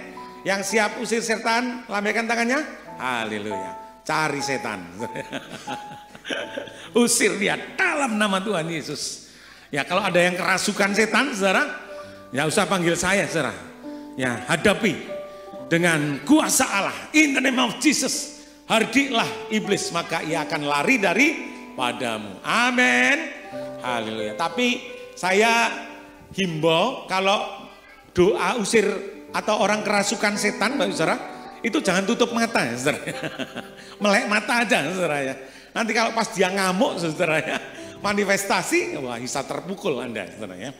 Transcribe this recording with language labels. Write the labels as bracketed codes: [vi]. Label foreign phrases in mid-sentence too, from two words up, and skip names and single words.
[id] Yang siap usir setan, lambaikan tangannya. Haleluya. Cari setan. Usir dia dalam nama Tuhan Yesus. Ya, kalau ada yang kerasukan setan, saudara, ya usah panggil saya, saudara. Ya, hadapi dengan kuasa Allah. [en] In the name of Jesus. [id] Hardiklah iblis, maka ia akan lari daripadamu. Amin. Haleluya. Tapi saya himbau kalau doa usir atau orang kerasukan setan, Bapak Saudara, itu jangan tutup mata ya, saudara. Melek mata aja, saudara ya. Nanti kalau pas dia ngamuk, saudara ya, manifestasi, wah bisa terpukul Anda, saudara ya.